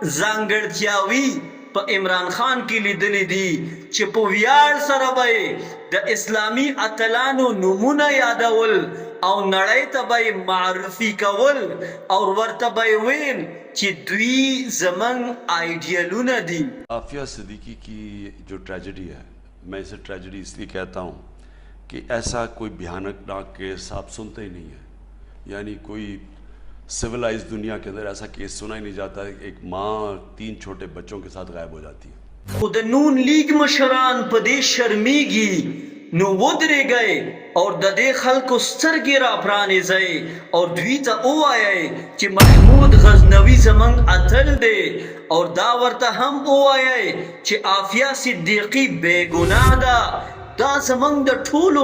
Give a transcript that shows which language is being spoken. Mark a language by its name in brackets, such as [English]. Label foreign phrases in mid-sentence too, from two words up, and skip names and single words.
[Pashto] ځانګړتیاوي په عمران خان کې لیدلې دي چې په ویاړ سره به د اسلامي اتلانو نومونه یادول او نړۍ ته به معرفي کول او ورته به ویل چې دوی زموږ آئیډیلونه دي [Urdu] عافیہ صدیقی کی جو ٹریجڈی ہے میں اسے ٹریجڈی اس لیے کہتا ہوں کہ ایسا کوئی بھیانک ناک کیس آپ سنتے ہی نہیں ہے یعنی کوئی سولائز دنیا کے اندر ایسا کیس سنا ہی نہیں جاتا ہے ایک ماں 3 چھوٹے بچوں کے ساتھ غائب ہو جاتی ہے [Pashto] خو د نون لیگ مشران په دې شرمیږي نو ودرېږئ او د دې خلکو سترګې را پرانیزئ او دوی ته ووایئ چې محمود غزنوي زموږ اتل دی او دا ورته هم ووایئ چې عافیه صدیقي بېګناه ده دا زموږ د ټولو